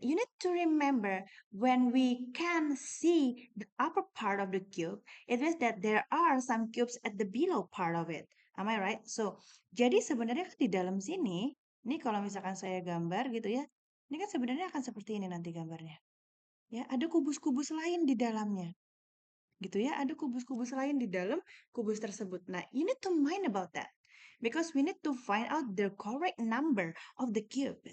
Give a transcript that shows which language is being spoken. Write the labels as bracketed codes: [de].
[en] You need to remember when we can see the upper part of the cube, it means that there are some cubes at the below part of it. Am I right? [id] So, jadi sebenarnya kan di dalam sini, ini kalau misalkan saya gambar gitu ya, ini kan sebenarnya akan seperti ini nanti gambarnya. Ya, ada kubus-kubus lain di dalamnya. Gitu ya, ada kubus-kubus lain di dalam kubus tersebut. [en] Nah, you need to mind about that. Because we need to find out the correct number of the cube.